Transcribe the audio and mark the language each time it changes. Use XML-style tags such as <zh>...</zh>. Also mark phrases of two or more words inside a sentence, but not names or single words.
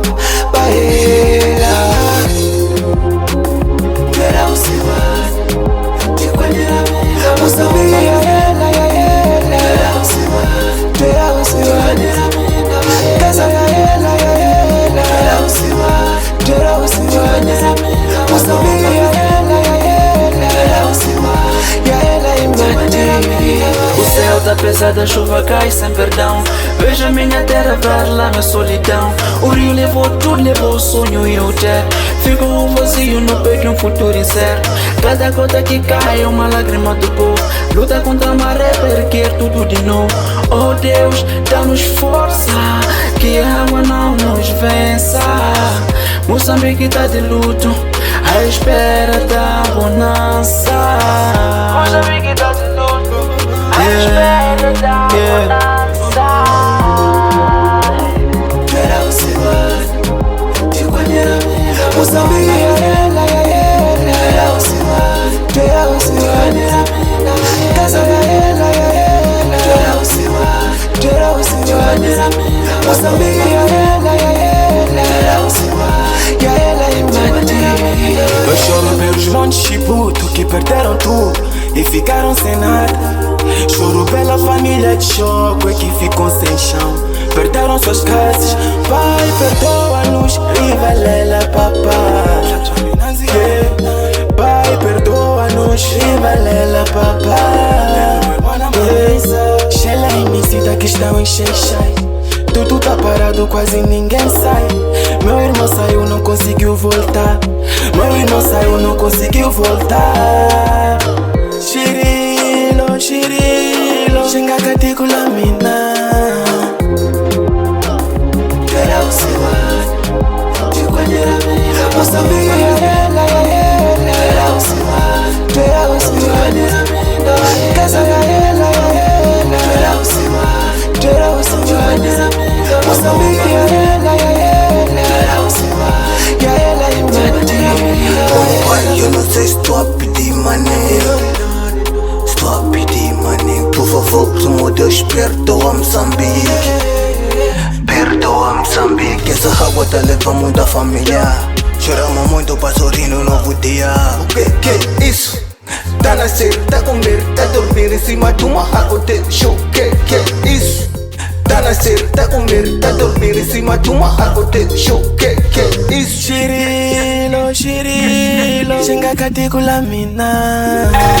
<ts>Bahela twele usiwana, tikwanyela mina musabiya yela ya yela. Twele usiwana, kaza ya yela ya yela. Twele usiwana, musabiya yela ya yela. Ya yela imati.</ts> <pt>O céu tá pesado, a chuva cai sem perdão. Vejo a minha terra vai lá na solidão. O rio levou tudo, levou o sonho e o ter. Fico um vazio no peito e um futuro incerto. Cada gota que cai é uma lágrima do povo. Luta contra a maré para erguer tudo de novo. Oh Deus, dá-nos força, que a água não nos vença. Moçambique tá de luto, à espera da bonança. Moçambique tá de luto, à espera da bonança.</pt> <ts>Moçambique ya yela ya yela. Twele usiwana, kaza ya yela ya yela. Twele usiwana, Moçambique ya yela ya yela. Ya yela imati.</ts> <pt>Eu choro pelos montes Chibuto que perderam tudo e ficaram sem nada. Choro pela família de choque que ficou sem chão, perderam suas casas. Pai, perdoa-nos, Rivalela, papai. Yeah. Pai, perdoa-nos, Rivalela, papai. Yeah. Sheila e Missita que estão em Xexai. Tudo tá parado, quase ninguém sai. Meu irmão saiu, não conseguiu voltar. Meu irmão saiu, não conseguiu voltar.</pt> <ts>Shirilo, Shirilo, Shenga katikula mina. Twele usiwana, tikwanyela mina. Moçambique ya yela ya yela. Twele usiwana, kaza ya yela ya yela. Twele usiwana, Moçambique ya yela ya yela. Ya yela imati.</ts> <pt>Pai, eu não sei se estou a pedir money. Estou a pedir money. Por favor, meu Deus, perdoa Moçambique. Perdoa Moçambique. Essa água tá levando muita família. Choramos muito para sorrir no novo dia. O que é isso? Tá a nascer, tá a comer, tá a dormir em cima de uma água de show. O que é isso? Tá a nascer, tá a comer, tá a dormir em cima de uma água de show. O que é isso?</pt> <ts>Shirilo, Shirilo, Shenga katikula mina.</ts>